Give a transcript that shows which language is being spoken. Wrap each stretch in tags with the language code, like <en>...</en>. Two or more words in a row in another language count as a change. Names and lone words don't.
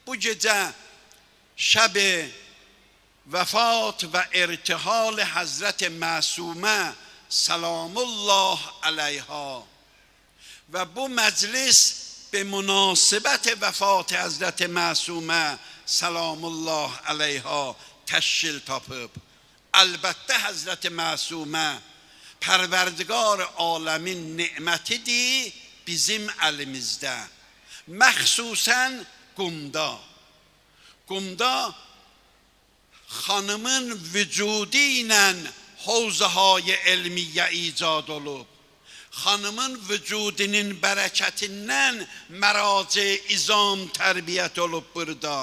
<az>bu gece şeb vefat ve irtihal Hazreti Masume selamullah aleyha ve bu meclis</az> <fa>به مناسبت وفات حضرت معصومه سلام الله علیها</fa> <az>تشکیل تاپıb. البته حضرت معصومه پروردگار عالمین نعمتیdir bizim elimizde. Məxsusən Qumda. Qumda xanımın vücudu ilə havzahay elmiyə icad olub. Xanımın vücudunun bərəkətindən məraci izam tərbiyət olub burada.</az>